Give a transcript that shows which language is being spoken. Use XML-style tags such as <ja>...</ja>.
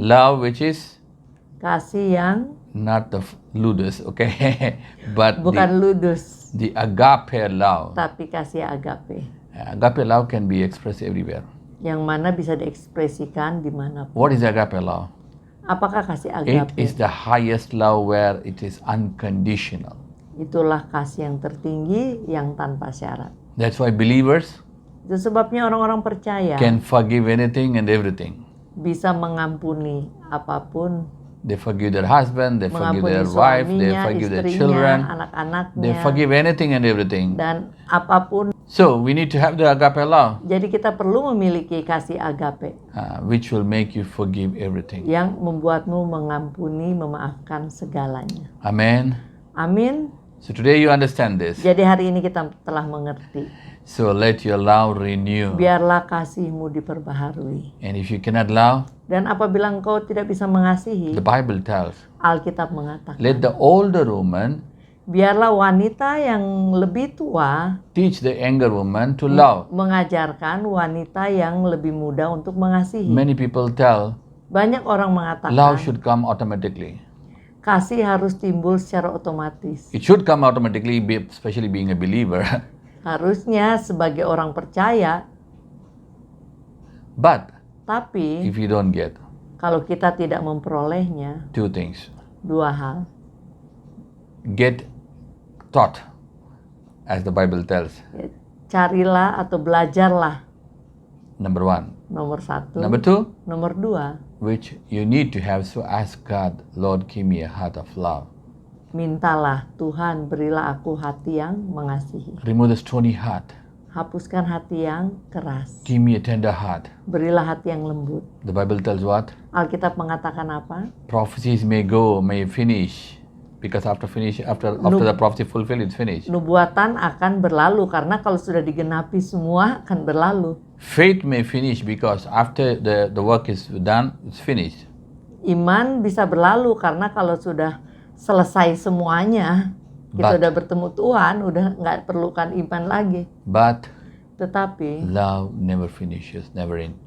<en>Love which is</en> <id>Kasih yang</id> <en>not the ludus, okay, but</en> <id>bukan ludus,</id> <en>the agape love.</en> <id>tapi kasih agape,</id> <en>Agape love can be expressed everywhere.</en> <id>yang mana bisa diekspresikan dimanapun.</id> <en>What is agape love?</en> <id>Apakah kasih</id> <en>It</en> <id>agape?</id> <en>is the highest love where it is unconditional.</en> <id>Itulah kasih yang tertinggi yang tanpa syarat.</id> <en>That's why believers</en> <id>Itu sebabnya orang-orang percaya</id> <en>can forgive anything and everything.</en> <id>bisa mengampuni apapun,</id> <en>They forgive their husband, they forgive</en> <id>mengampuni</id> <en>their wife, they</en> <id>suaminya,</id> <en>forgive their</en> <id>istrinya,</id> <en>children, they</en> <id>anak-anaknya,</id> <en>forgive anything and everything.</en> <id>dan apapun.</id> <en>So we need to have the agape love,</en> <id>Jadi kita perlu memiliki kasih agape</id> <en>which will make you forgive everything.</en> <id>yang membuatmu mengampuni, memaafkan segalanya.</id> <en>Amen.</en> <id>Amin.</id> <en>So today you understand this.</en> <id>Jadi hari ini kita telah mengerti.</id> <en>So let your love renew.</en> <id>Biarlah kasihmu diperbaharui.</id> <en>And if you cannot love,</en> <id>Dan apabila engkau tidak bisa mengasihi,</id> <en>the Bible tells,</en> <id>Alkitab mengatakan,</id> <en>let the older woman</en> <id>biarlah wanita yang lebih tua</id> <en>teach the younger woman to love.</en> <id>mengajarkan wanita yang lebih muda untuk mengasihi.</id> <en>Many people tell</en> <id>Banyak orang</id> <en>love</en> <id>mengatakan</id> <en>should come automatically.</en> <id>kasih harus timbul secara otomatis.</id> <en>It should come automatically, especially being a believer.</en> <id>Harusnya sebagai orang percaya,</id> <en>But</en> <id>tapi</id> <en>if you don't get</en> <id>kalau kita tidak memperolehnya,</id> <en>two things,</en> <id>dua hal.</id> <en>get taught, as the Bible tells,</en> <id>Ya, carilah atau belajarlah,</id> <en>number one.</en> <id>nomor satu.</id> <en>Number two,</en> <id>Nomor dua,</id> <en>which you need to have, so ask God, Lord, give me a heart of love.</en> <id>mintalah, Tuhan berilah aku hati yang mengasihi.</id> <en>Remove the stony heart.</en> <id>Hapuskan hati yang keras.</id> <en>Give me a tender heart.</en> <id>Berilah hati yang lembut.</id> <en>The Bible tells what?</en> <id>Alkitab mengatakan apa?</id> <en>Prophecies may go, may finish, because after the prophecy fulfilled, it's finished.</en> <id>Nubuatan akan berlalu karena kalau sudah digenapi semua akan berlalu.</id> <en>Faith may finish because after the work is done, it's finished.</en> <id>Iman bisa berlalu karena kalau sudah selesai semuanya, kita</id> <en>But-</en> <id>udah bertemu Tuhan, udah nggak perlukan iman lagi.</id> <en>But</en> <id>Tetapi</id> <en>love never finishes, never ends.</en>